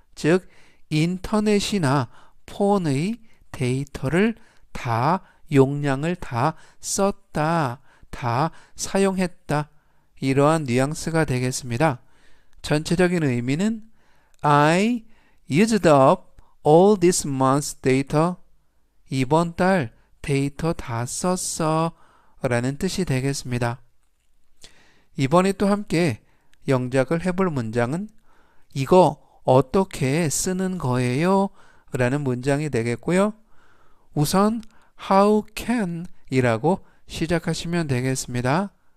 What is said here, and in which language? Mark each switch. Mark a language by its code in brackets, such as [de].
[ko] 즉 인터넷이나 폰의 데이터를 다 용량을 다 썼다. 다 사용했다. 이러한 뉘앙스가 되겠습니다. 전체적인 의미는 [en] I used up all this month's data. [ko] 이번 달 데이터 다 썼어 라는 뜻이 되겠습니다. 이번에 또 함께 영작을 해볼 문장은 이거 어떻게 쓰는 거예요? 라는 문장이 되겠고요. 우선 [en] how can [ko] 이라고 시작하시면 되겠습니다.